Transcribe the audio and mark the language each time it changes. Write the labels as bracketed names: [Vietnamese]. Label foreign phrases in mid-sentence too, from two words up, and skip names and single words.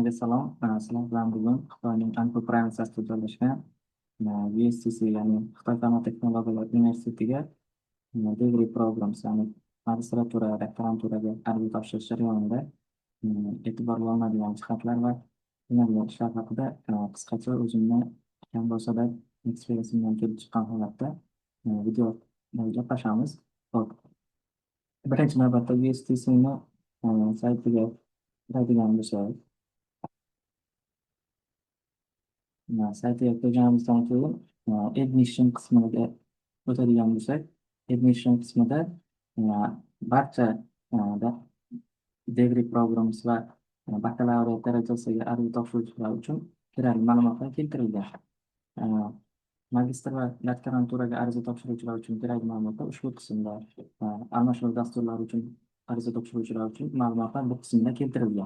[Uzbek] Barchaga salom. Sizlar bilan bugun Xitoyning Anfu provinsiyasida joylashgan USCC, ya'ni Xitoy Fanlar texnologiyalar universitetiga [English] degree programs, [Uzbek] ya'ni magistratura, doktoranturaga arz topshirish jarayonida e'tiborga olinadigan jihatlar va qilinadigan ishlar haqida qisqacha o'zimni kam bo'lsa-da eksperiensimdan kelib chiqqan holatda video gaplashamiz. Hop. Birinchi navbatda USCCni saytiga kiradigan bo'lsak, saytiga kirganimizdan keyin admission qismiga o'tadigan bo'lsak, admission qismida barcha [English] degree programs [Uzbek] va bakalavriat darajasiga arz topshiruvchilar uchun kerakli ma'lumotlar keltirilgan. Magistr va doktoranturaga ariza topshiruvchilar uchun kerakli ma'lumotlar ushbu qismda, almashuv dasturlari uchun ariza topshiruvchilar uchun ma'lumotlar bu qismda keltirilgan.